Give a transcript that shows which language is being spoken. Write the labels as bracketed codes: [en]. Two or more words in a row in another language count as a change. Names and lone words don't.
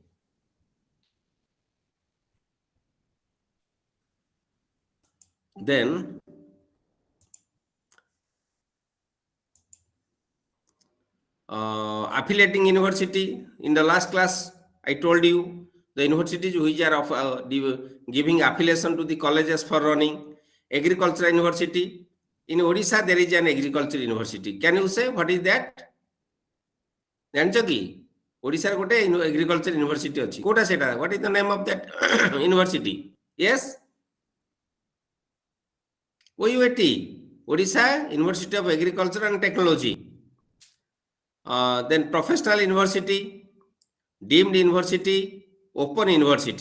[en] Then affiliating university, in the last class I told you the universities which are of giving affiliation to the colleges for running. agricultural university. In Odisha, there is an agricultural university. Can you say what is that? [or] ଜାଣିଛ କି ଓଡ଼ିଶାରେ ଗୋଟେ [en] agriculture university [or] ଅଛି କୋଉଟା ସେଟା [en] what is the name of that university? Yes, OUAT, Odisha University of Agriculture and Technology. Then professional university, deemed university, open university.